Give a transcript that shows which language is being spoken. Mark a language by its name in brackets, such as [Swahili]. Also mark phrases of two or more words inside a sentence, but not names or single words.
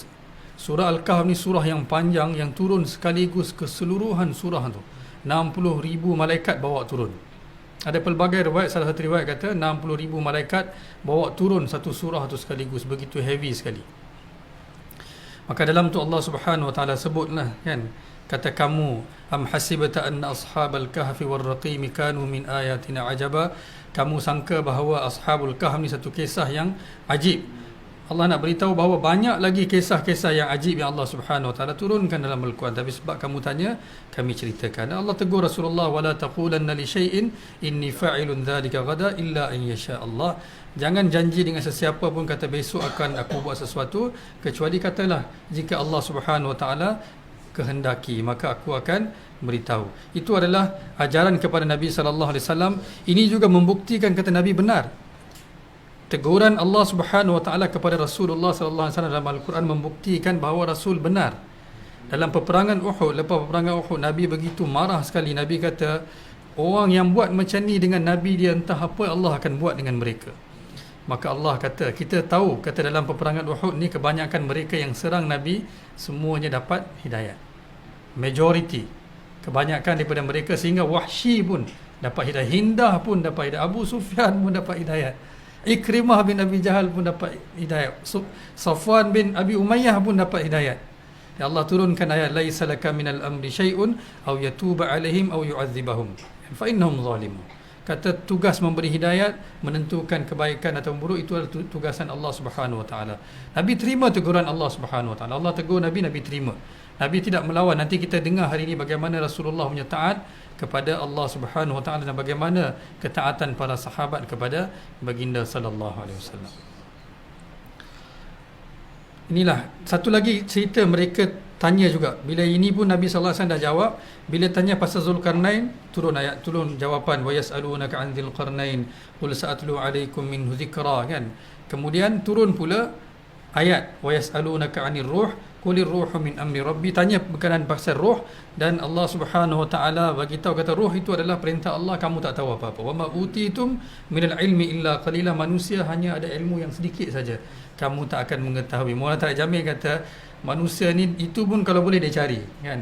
[Malay] Surah Al-Kahf ni surah yang panjang yang turun sekaligus keseluruhan surah tu. 60,000 malaikat bawa turun. Ada pelbagai riwayat, salah satu riwayat kata 60,000 malaikat bawa turun satu surah tu sekaligus, begitu heavy sekali. Maka dalam tu [Arabic] الله سبحانه وتعالى [Malay] sebutlah, kan, kata kamu, [Arabic] أم حسبت أن أصحاب الكهف والرقيم كانوا من آياتنا عجبا. [Malay] Kamu sangka bahawa [Arabic] أصحاب الكهف [Malay] ni satu kisah yang ajib. Allah nak beritahu bahawa banyak lagi kisah-kisah yang ajib yang [Arabic] الله سبحانه وتعالى [Malay] turunkan dalam Al-Quran, tapi sebab kamu tanya, kami ceritakan. Allah tegur Rasulullah, [Arabic] ولا تقولن لشيء إني فاعل ذلك غدا إلا أن يشاء الله. [Malay] Jangan janji dengan sesiapa pun kata besok akan aku buat sesuatu, kecuali katalah jika [Arabic] الله سبحانه وتعالى [Malay] kehendaki, maka aku akan beritahu. Itu adalah ajaran kepada Nabi [Arabic] صلى الله عليه وسلم. [Malay] Ini juga membuktikan kata Nabi benar. teguran [Arabic] الله سبحانه وتعالى [Malay] kepada Rasulullah [Arabic] صلى الله عليه وسلم [Malay] dalam Al-Quran membuktikan bahawa Rasul benar. Dalam peperangan Uhud, lepas peperangan Uhud, Nabi begitu marah sekali. Nabi kata, orang yang buat macam ni dengan Nabi dia, entah apa Allah akan buat dengan mereka. Maka Allah kata, kita tahu, kata dalam peperangan Uhud ni kebanyakan mereka yang serang Nabi semuanya dapat hidayat. Majority, kebanyakan daripada mereka, sehingga Wahsy pun dapat hidayat, Hindah pun dapat hidayat, Abu Sufyan pun dapat hidayat, Ikrimah bin Abi Jahal pun dapat hidayat, Safwan bin Abi Umayyah pun dapat hidayat. Ya Allah turunkan ayat, [Arabic] ليس لك من الأمر شيء أو يتوب عليهم أو يعذبهم فإنهم ظالمون. [Malay] Kata tugas memberi hidayat, menentukan kebaikan atau buruk, itu adalah tugasan [Arabic] الله سبحانه وتعالى. [Malay] Nabi terima teguran [Arabic] الله سبحانه وتعالى. [Malay] Allah tegur Nabi, Nabi terima. Nabi tidak melawan. Nanti kita dengar hari ini bagaimana Rasulullah punya taat kepada [Arabic] الله سبحانه وتعالى [Malay] dan bagaimana ketaatan para sahabat kepada baginda [Arabic] صلى الله عليه وسلم. [Malay] Inilah satu lagi cerita mereka tanya juga. Bila ini pun Nabi [Arabic] صلى الله عليه وسلم [Malay] dah jawab. Bila tanya pasal Zulkarnain, turun ayat, turun jawapan, [Arabic] ويسألونك عن ذي القرنين قل سأتلو عليكم منه ذكرا, kan. [Malay] Kemudian turun pula ayat, [Arabic] ويسألونك عن الروح قل الروح من أمر ربي, [Malay] tanya berkenaan pasal roh, dan [Arabic] الله سبحانه وتعالى [Malay] bagi tahu, kata roh itu adalah perintah Allah, kamu tak tahu apa-apa. [Arabic] وما أوتيتم من العلم إلا قليلا, [Malay] manusia hanya ada ilmu yang sedikit saja, kamu tak akan mengetahui. Maulana tak jamin kata manusia ni itu pun kalau boleh dia cari, kan.